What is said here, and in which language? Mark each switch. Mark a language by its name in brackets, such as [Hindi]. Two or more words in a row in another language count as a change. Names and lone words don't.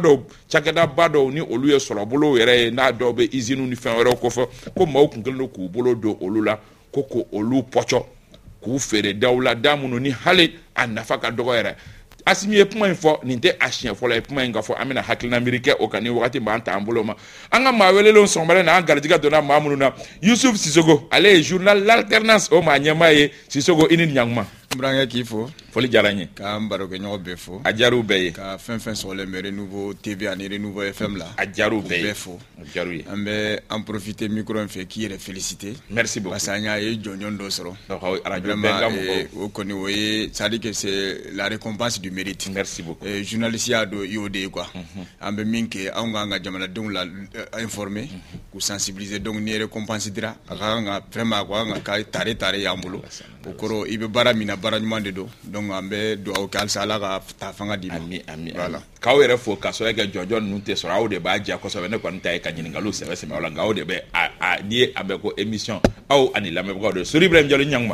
[Bambara] dɔw cakɛdaba dɔw ni olu ye sɔrɔ bolo yɛrɛ ye n'a dɔw bɛ usine ni fɛn wɛrɛw kofɔ ko maaw kun kɛlen don k'u bolo don olu la ko olu pɔcɔ k'u feere daw la da minnu ni hali a nafa ka dɔgɔ yɛrɛ Asimi ye kuma in fɔ nin tɛ a siɲɛ fɔlɔ ye kuma in ka fɔ an bɛna hakilina miiri kɛ o kan ni wagati b'an ta an bolo ma an ka maa welelenw sɔgɔmada na an garijɛgɛ donna maa minnu na Yusuf Sisogo ale ye journal l'alternance o maa ɲɛmaa ye Sisogo i ni ɲankuma n burankɛ k'i fo foli diyara n ye k'an barokɛɲɔgɔn bɛɛ fo a diyar'u bɛɛ ye ka fɛn fɛn sɔgɔlen bɛ Renouveau TV ani Renouveau FM la a diyar'u bɛɛ ye bɛɛ fo a diyar'u ye an bɛ [French] en profiter [Bambara] micro in fɛ k'i yɛrɛ féliciter [French] merci beaucoup [Bambara] parce que an y'a ye jɔnjɔn dɔ sɔrɔ radio bɛnkan mɔgɔw o kɔni o ye [French] c'est à dire que c'est la récompense du mérite merci beaucoup [Bambara] journaliste y'a dɔn i y'o de ye quoi an bɛ min kɛ anw k'an ka jamanadenw la informer k'u sensibiliser donc ni récompense dira a ka kan ka vraiment a ka kan ka tare y'an bolo o kɔrɔ i bɛ baara min na baara ɲuman de don donc an bɛ dugawu kɛ halisa Ala ka taa fanga d'i ma ami voilà k'aw yɛrɛ fo ka sɔrɔ kɛ jɔnjɔn ninnu tɛ sɔrɔ aw de b'a diya kosɛbɛ ne kɔni ta ye ka ɲininkaliw sɛbɛ aw la nka aw de bɛ n'i ye a bɛ ko émission aw ani lamɛnbagaw de Sori Ibrahima Jalo ɲankuma